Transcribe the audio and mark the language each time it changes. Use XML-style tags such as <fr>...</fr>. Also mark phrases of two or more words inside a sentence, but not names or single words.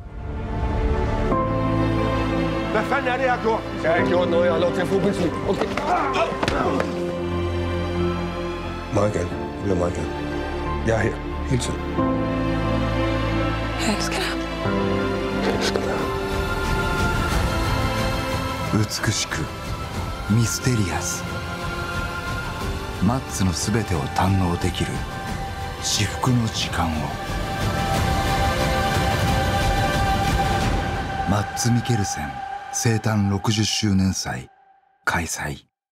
<da>Hvad fanden er det, jeg har gjort? Jeg har ikke gjort noget. Jeg har lov til at få politik. Okay. Meget gerne. Jeg vil meget gerne. Jeg er her hele tiden. Jeg elsker dig. Jeg elsker dig.</da> <ja>美しくミステリアス。マッツのすべてを堪能できる至福の時間を。マッツ・ミケルセン生誕60周年祭開催。</ja>